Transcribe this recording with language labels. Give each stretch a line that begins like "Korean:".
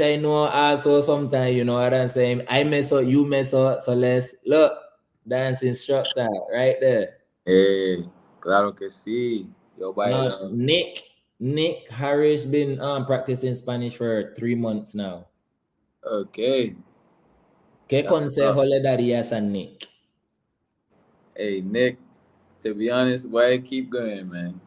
English: I know also sometimes, you know what I'm saying? I mess up, you mess up. So, let's look. Dance instructor right there.
Spanish: Hey, claro que sí. Yo,
English: Nick Harris been practicing Spanish for 3 months now. Okay.
Spanish: ¿Qué consejo le darías a Nick?
English: Hey, Nick, to be honest, boy, keep going, man.